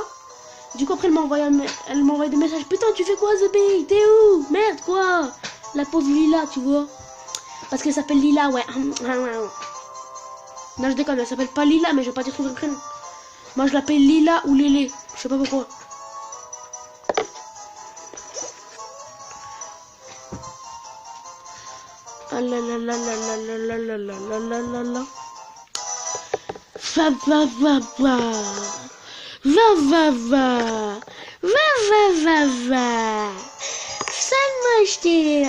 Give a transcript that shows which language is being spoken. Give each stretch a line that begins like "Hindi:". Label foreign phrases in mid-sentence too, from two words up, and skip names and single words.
French: Du coup, après, elle m'a envoyé des messages. Putain, tu fais quoi, Zebé? T'es où? Merde, quoi? La pauvre Lila, tu vois. Parce qu'elle s'appelle Lila, ouais. Non, je déconne, elle s'appelle pas Lila, mais je vais pas dire son vrai prénom. Moi, je l'appelle Lila ou Lélé. Je sais pas pourquoi. Ah là là là là là là là là là là là là. Va va va va. Va va va. Va va va va. Ça m'a.